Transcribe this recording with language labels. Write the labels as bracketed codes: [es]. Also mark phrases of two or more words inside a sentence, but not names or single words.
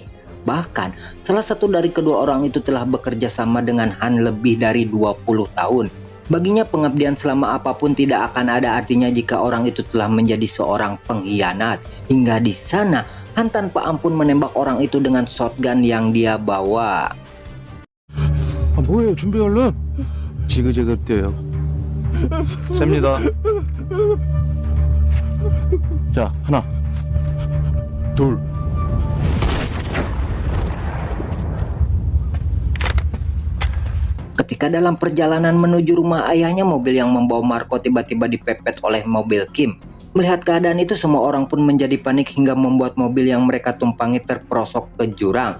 [id] Bahkan salah satu dari kedua orang itu telah bekerja sama dengan Han lebih dari 20 tahun. Baginya pengabdian selama apapun tidak akan ada artinya jika orang itu telah menjadi seorang pengkhianat. Hingga di sana Han tanpa ampun menembak orang itu dengan shotgun yang dia bawa. [ko] 뭐예요? 준비 얼른. 지그재그 뛰어요. 셉니다. 자, 하나, 둘. [id] Ketika dalam perjalanan menuju rumah ayahnya, mobil yang membawa Marco tiba-tiba dipepet oleh mobil Kim. Melihat keadaan itu, semua orang pun menjadi panik hingga membuat mobil yang mereka tumpangi terperosok ke jurang.